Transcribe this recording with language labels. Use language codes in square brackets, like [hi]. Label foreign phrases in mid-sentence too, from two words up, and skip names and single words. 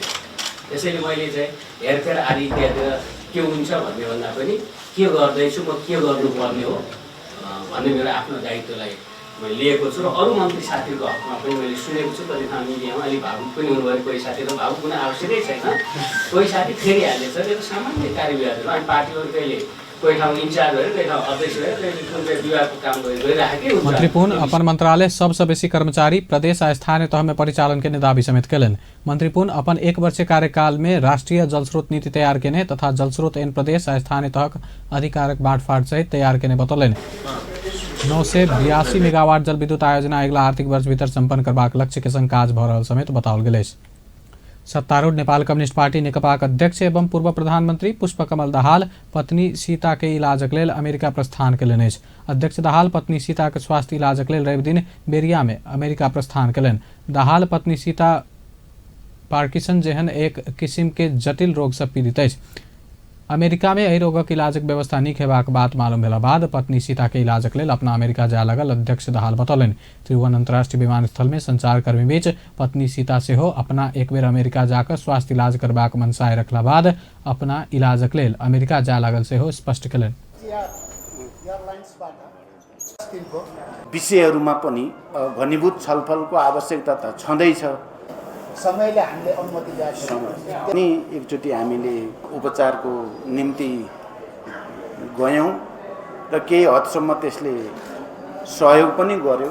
[ne] त्यसैले मैले चाहिँ हेरफेर आदि इत्यादितिर के हुन्छ भन्ने भन्दा पनि के गर्दैछु म के गर्नुपर्ने हो भन्ने मेरो आफ्नो दायित्वलाई मैले लिएको छु र अरू मन्त्री साथीहरूको हकमा पनि मैले सुनेको छु। कति ठाउँ मिडियामा अलिक भावुक पनि हुनुभयो कोही साथीहरू भावुक हुन आवश्यकै छैन। कोही साथी फेरिहालेछ यो सामान्य कार्यविधाहरू अनि पार्टीहरू कहिले कोही ठाउँ इन्चार्ज भएर कोही ठाउँ अध्यक्ष भएर कहिले विभागको काम गरिराखेकै हुन्छ। [mai] मंत्री पुन अपन मंत्रालय सबसे बेसी कर्मचारी प्रदेश आ स्थानीय तह में परिचालन के दावी समेत कयलनि। मंत्री पुन अपन 1 वर्षीय कार्यकाल में राष्ट्रीय जलस्रोत नीति तैयार केने तथा जलस्रोत एन प्रदेश आ स्थानीय तहक अधिकारक बाँडफाँड सहित तैयार केने बतौलनि। 982 मेगावाट जल विद्युत आयोजना अगिला आर्थिक वर्ष भीतर संपन्न करबाक लक्ष्य के संग काज भ रहल समेत बताओल गेल अछि। सत्तारूढ़ नेपाल कम्युनिस्ट पार्टी नेकपाक अध्यक्ष एवं पूर्व प्रधानमंत्री पुष्पकमल दाहाल पत्नी सीता के इलाजक लेल अमेरिका प्रस्थान कयलनि अछि। अध्यक्ष दाहाल पत्नी सीता के स्वास्थ्य इलाजक लेल रवि दिन बेरिया में अमेरिका प्रस्थान कयलनि। दाहाल पत्नी सीता पार्किंसन जेहन एक किस्म के जटिल रोग से पीड़ित अछि। अमेरिका में एहि रोगक इलाजक व्यवस्था नीक हेबाक बात मालूम भेला बाद पत्नी सीता के इलाजक लेल अपना अमेरिका जाय लगल अध्यक्ष दाहाल बतौलनि। त्रिभुवन अंतर्राष्ट्रीय विमानस्थल में संचारकर्मी बीच पत्नी सीता सेहो अपना एक बेर अमेरिका जाकर स्वास्थ्य इलाज करबाक मनसाय रखला बाद अपना इलाजक लेल अमेरिका जाय लागल सेहो स्पष्ट कयलनि। [ne] विषयहरूमा पनि घनीभूत छलफलको आवश्यकता त छँदैछ। समयले हामीले अनुमति दिएको अनि एकचोटि हामीले उपचारको निम्ति गयौँ र केही हदसम्म त्यसले सहयोग पनि गर्यो।